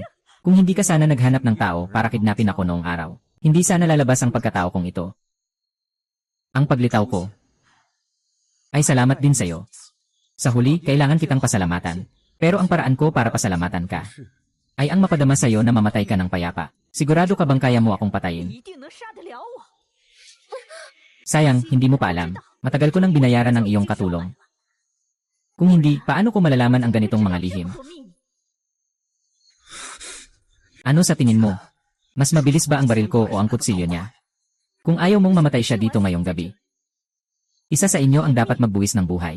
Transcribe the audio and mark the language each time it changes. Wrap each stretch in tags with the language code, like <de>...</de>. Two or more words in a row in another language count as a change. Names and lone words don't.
<tl>Kung hindi ka sana naghanap ng tao para kidnapin ako noong araw, hindi sana lalabas ang pagkatao kong ito. Ang paglitaw ko ay salamat din sa'yo. Sa huli, kailangan kitang pasalamatan. Pero ang paraan ko para pasalamatan ka ay ang mapadama sa'yo na mamatay ka ng payapa. Sigurado ka bang kaya mo akong patayin?</tl> <zh>一定能杀得了我。</zh> <tl>Sayang, hindi mo pa alam. Matagal ko nang binayaran ang iyong katulong. Kung hindi, paano ko malalaman ang ganitong mga lihim?</tl> <zh>破秘密</zh> <tl>Ano sa tingin mo? Mas mabilis ba ang baril ko o ang kutsilyo niya? Kung ayaw mong mamatay siya dito ngayong gabi, isa sa inyo ang dapat magbuwis ng buhay.</tl>